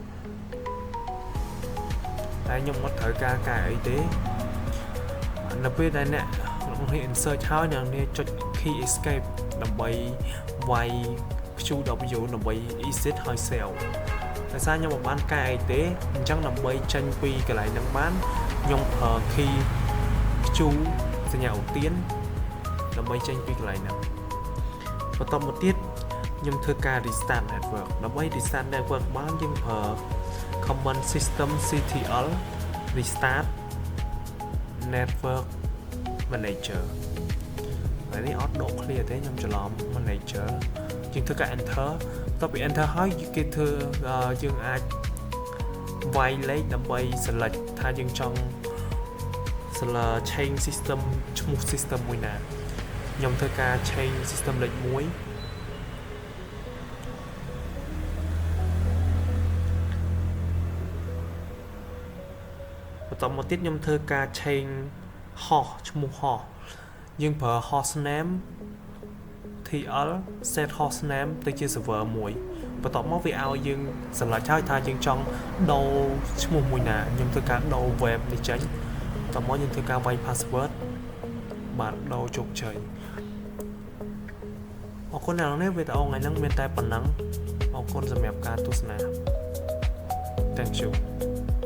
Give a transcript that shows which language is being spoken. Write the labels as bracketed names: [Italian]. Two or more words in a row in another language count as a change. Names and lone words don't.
[Khmer] តែខ្ញុំអត់ត្រូវការកែអីទេនៅពេលដែលអ្នកនេះ insert ហើយអ្នកនេះចុច key escape ដើម្បីវាយ QW ដើម្បី exit ហើយ save តែសារខ្ញុំ មិនបានកែអីទេអញ្ចឹងដើម្បីចេញពីកន្លែងហ្នឹងបានខ្ញុំប្រើ [English] key Q [Khmer] សញ្ញាឧទាន ដើម្បីចេញពីកន្លែងហ្នឹងបន្តមកទៀតខ្ញុំធ្វើការ [English] restart network [Khmer] ដើម្បី [English] restart network [Khmer] បានយើងប្រើ [English] command systemctl restart network manager [Khmer] ហើយនេះអត់ដក clear ទេខ្ញុំច្រឡំ manager យើងធ្វើការ enter បន្ទាប់ពី enter ហើយគេធ្វើយើងអាចវាយលេខដើម្បី select ថាយើងចង់ [English] select change system [Khmer] ឈ្មោះ system មួយណាខ្ញុំធ្វើការ [English] change system [Khmer] លេខ1 បន្តមកទៀតខ្ញុំធ្វើការ [English] change host [Khmer] ឈ្មោះ host យើងប្រើ [English] host name TL set host name [Khmer] ទៅជា server មួយបន្ទាប់មកវាឲ្យយើង select ហើយថាយើងចង់ដូរឈ្មោះមួយណាខ្ញុំធ្វើការដូរ web នេះចេញបន្ទាប់មកយើងធ្វើការវាយ password បាទដូរជោគជ័យអរគុណអ្នកនរនេះវីដេអូថ្ងៃហ្នឹងមានតែប៉ុណ្ណឹងអរគុណសម្រាប់ការទស្សនា [English] Thank you